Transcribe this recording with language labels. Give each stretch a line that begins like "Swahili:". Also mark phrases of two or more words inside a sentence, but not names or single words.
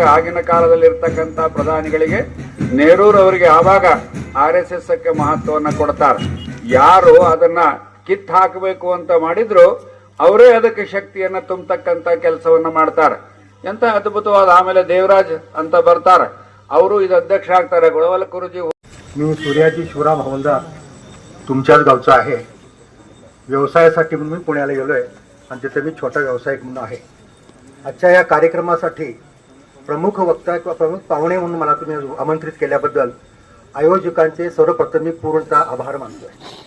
Kannada: ಆಗಿನ ಕಾಲದಲ್ಲಿ ಇರ್ತಕ್ಕಂಥ ಪ್ರಧಾನಿಗಳಿಗೆ ನೆಹರೂರವರಿಗೆ ಆವಾಗ RSSಕ್ಕೆ ಮಹತ್ವವನ್ನು ಕೊಡ್ತಾರೆ. ಯಾರು ಅದನ್ನ ಕಿತ್ತು ಹಾಕಬೇಕು ಅಂತ ಮಾಡಿದ್ರು ಅವರೇ ಅದಕ್ಕೆ ಶಕ್ತಿಯನ್ನ ತುಂಬತಕ್ಕಂಥ ಕೆಲಸವನ್ನ ಮಾಡ್ತಾರೆ. ಎಂತ ಅದ್ಭುತವಾದ. ಆಮೇಲೆ ದೇವರಾಜ್ ಅಂತ ಬರ್ತಾರೆ, ಅವರು ಇದು ಅಧ್ಯಕ್ಷ ಆಗ್ತಾರೆ.
Marathi: गोळवलकर गुरुजी. मी सूर्याजी शिवराम हवलदार तुमच्याच गावचा आहे. व्यवसायासाठी म्हणून मी पुण्याला गेलो आहे आणि तिथे मी छोटा व्यावसायिक म्हणून आहे. आजच्या या कार्यक्रमासाठी प्रमुख वक्ता किंवा प्रमुख पाहुणे म्हणून मला तुम्ही आमंत्रित केल्याबद्दल आयोजकांचे सर्वप्रथम मी पूर्णतः आभार मानतो आहे.